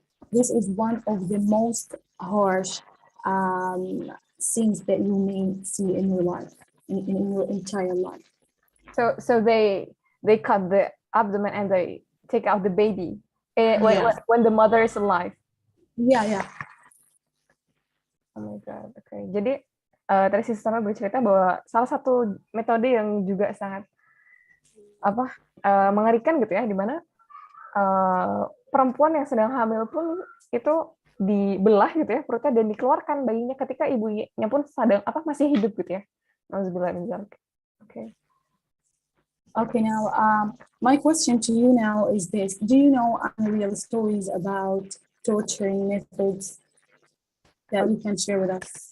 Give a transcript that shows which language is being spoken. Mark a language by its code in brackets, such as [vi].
[en] This is one of the most harsh scenes that you may see in your life, in your entire life. So they cut the abdomen and they take out the baby when the mother is alive. Yeah. Oh my god. Oke. [id] Jadi tadi sisternya bercerita bahwa salah satu metode yang juga sangat mengerikan gitu ya, di mana perempuan yang sedang hamil pun itu dibelah gitu ya perutnya dan dikeluarkan bayinya ketika ibunya pun sedang masih hidup gitu ya. [ar] Nauzubillah min dzalik. Okay. [en] Okay, now my question to you now is this: do you know any real stories about torturing methods that you can share with us?